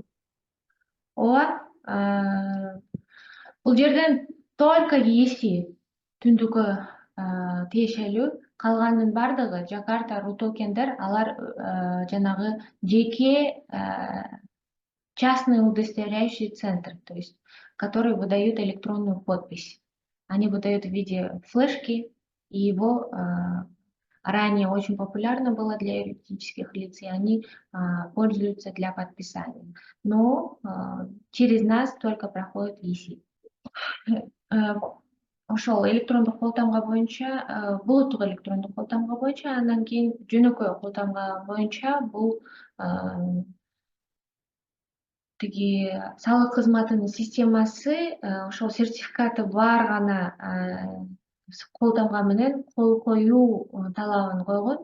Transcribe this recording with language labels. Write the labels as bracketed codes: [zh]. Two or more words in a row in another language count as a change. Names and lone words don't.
[ky] Ооба, бул жерден только ээси түндүккө тиешелүү, калганынын бардыгы Жакарта, Рутокендер алар жанагы жеке [ru] частный удостоверяющий центр, то есть который выдает электронную подпись. Они выдают в виде флешки, и его ранее очень популярно было для юридических лиц, и они пользуются для подписания. Но через нас только проходит ИСИ. [ky] Ошол электрондук колтамга боюнча, булуттук электрондук колтамга боюнча, андан кийин жөнөкөй колтамга боюнча бул тиги салык кызматынын системасы ошол сертификаты бар гана кол тамга менен кол коюу талабын койгон